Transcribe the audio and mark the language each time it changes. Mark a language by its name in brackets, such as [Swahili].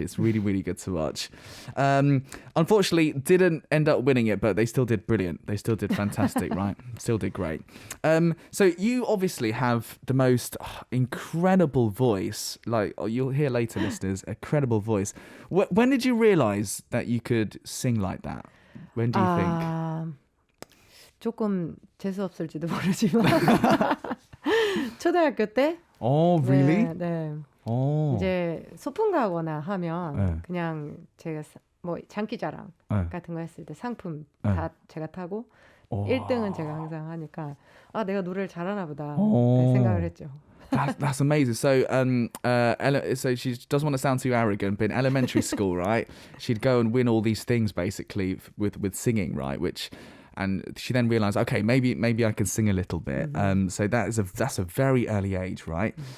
[English] It's really, really good to watch. Unfortunately, didn't end up winning it, but they still did brilliant. They still did fantastic, right? Still did great. So you obviously have the most incredible voice. Like you'll hear later, listeners, a credible voice. When did you realize that you could sing like that? When do you think? [Korean] 조금 재수 없을지도 모르지만 초등학교 때. [English] Oh, really? [Korean] 네. [English] Oh. [Korean] 이제 소풍 가거나 하면 네. 그냥 제가 뭐 장기자랑 같은 거 했을 때 상품 다 제가 타고 1등은 제가 항상 하니까 내가 노래를 잘하나 보다 생각을 했죠. [English] That's amazing. So, so she doesn't want to sound too arrogant, but in elementary school, right, she'd go and win all these things basically with singing, right, which. and she then realized, okay, maybe I can sing a little bit. So that's a very early age, right?